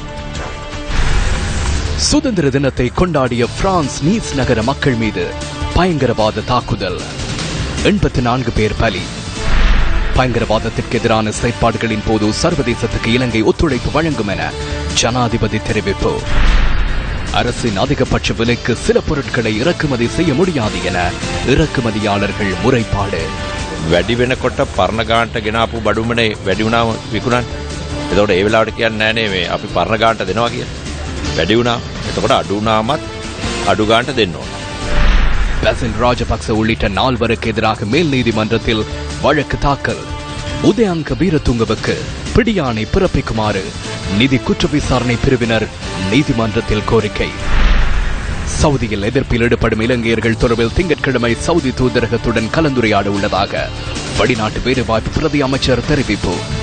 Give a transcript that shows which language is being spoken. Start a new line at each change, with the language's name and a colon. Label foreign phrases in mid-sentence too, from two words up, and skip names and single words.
Tamil: சுதந்திர தினத்தை கொண்டாடிய பிரான்ஸ் நீஸ் நகர மக்கள் மீது பயங்கரவாத தாக்குதல், 84 பேர் பலி. பயங்கரவாதத்திற்கு எதிரான செயற்பாடுகளின் போது சர்வதேசத்துக்கு இலங்கை ஒத்துழைப்பு வழங்கும் என ஜனாதிபதி தெரிவிப்பு. அரசின் அதிகபட்ச விலைக்கு சில பொருட்களை இறக்குமதி செய்ய முடியாது என இறக்குமதியாளர்கள் முறைப்பாடு.
Sinhala: වැඩි වෙනකොට පරණ ගානට ගෙනාපු බඩුමනේ වැඩි වුණාම විකුණන්නේ. එතකොට ඒ වෙලාවට කියන්නේ නැහැ නේ මේ අපි පරණ ගානට දෙනවා කියලා. වැඩි වුණා. එතකොට අඩු වුණාමත් අඩු ගානට දෙන්න ඕන.
Tamil: பசில் ராஜபக்ச உள்ளிட்ட 4 எதிராக மேல் நீதிமன்றத்தில் வழக்கு தாக்கல். உதயங்க வீரதுங்கவுக்கு பிடியாணை பிறப்பிக்குமாறு நிதி குற்ற விசாரணை பிரிவினர் நீதிமன்றத்தில் கோரிக்கை. சவுதியில் எதிர்ப்பில் ஈடுபடும் இலங்கையர்கள் தொடர்பில் திங்கட்கிழமை சவுதி தூதரகத்துடன் கலந்துரையாட உள்ளதாக வெளிநாட்டு வேலைவாய்ப்பு பிரதி அமைச்சர் தெரிவிப்பு.